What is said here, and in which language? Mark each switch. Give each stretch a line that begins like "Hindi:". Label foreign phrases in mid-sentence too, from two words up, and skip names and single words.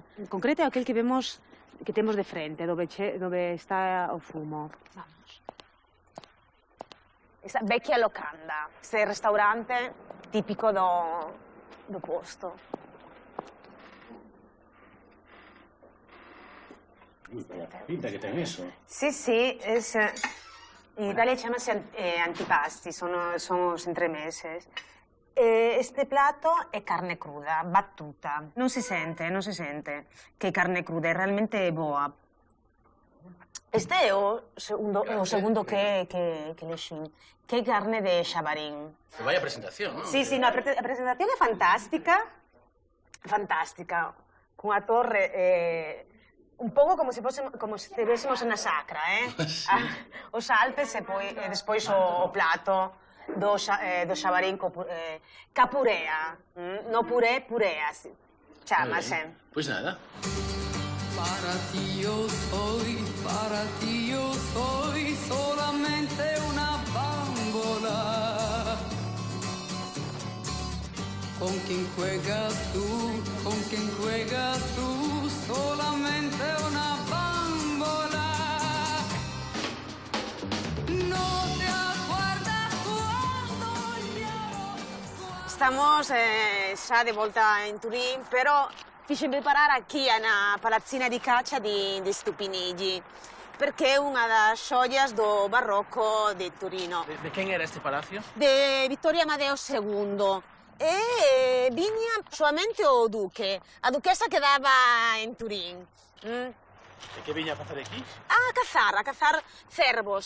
Galician: En concreto é aquel que temos de frente, dove está o fumo. Vamos. Esta Vecchia Locanda, este restaurante típico do posto. Pinta que ten eso. Sí,
Italian: in Italia
Galician: chamase antipasti, sono os entremeses. Este plato é carne cruda, battuta.
Italian: Non si sente
Galician: que é carne cruda, é realmente boa. Este é o segundo que lexín, que é carne de xabarín. Vaya presentación, non? Sí, a presentación é fantástica, cunha torre un pouco como se estivésemos na Sacra, Sí. Os Alpes e despois o plato do xabarín capurea, no purea, chamase. Pois nada.
Spanish: Para ti yo soy solamente una bambola. Con quien juegas tú, solamente una bambola. No te acuerdas cuando
Galician: Estamos xa de volta en Turín, pero fixen preparar aquí na
Italian: palazzina di caccia di Stupinigi, perché è
Galician: unha das xoias do barroco de Turino. De quen era este palacio? De Vittorio Amadeo II. E viña solamente o duque. A duquesa quedaba en Turín. E que viña a facer aquí? A cazar cervos.